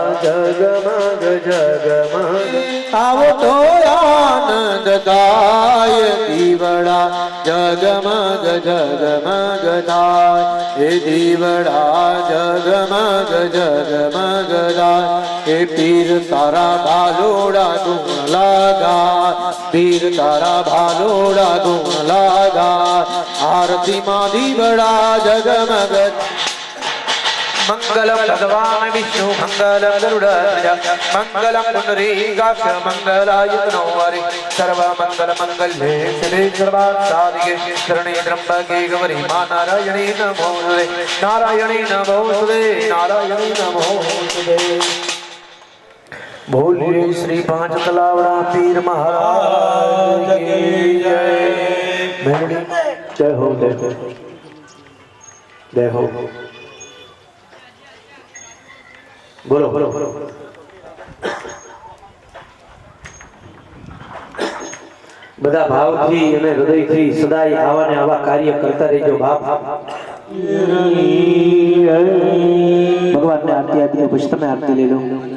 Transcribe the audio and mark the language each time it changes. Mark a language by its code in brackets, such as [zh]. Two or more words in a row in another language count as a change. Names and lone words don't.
[gu] જગમગ જગમગ આવો તો આનંદ ગાય દીવડા જગમગ જગમગ થાય હે દીવડા જગમગ જગમગ થાય હે પીર તારા ભાલોડા ગુણ લાગા પીર તારા ભાલોડા ગુણ લાગા આરતીમાં દીવડા જગમગ [sa] मंगलम भगवान विष्णु मंगलम गरुड़ध्वज मंगलम पुंडरीकाक्ष मंगलायतनो हरि सर्व मंगल मंगल्ये शिवे सर्वार्थ साधिके शरणे त्र्यंबके गौरी मा नारायणी नमोस्तुते नारायणी नमोस्तुते नारायणी नमोस्तुते [hi] बोलिए श्री पांच तलावड़ा पीर महाराज की जय मेरी जय हो जय हो बोलो बोलो [gu] બધા ભાવથી અને હૃદયથી સદાય આવા ને આવા કાર્ય કરતા રહેજો બાપ ભગવાનને આરતી આપીને પછી તમે આરતી લઈ લો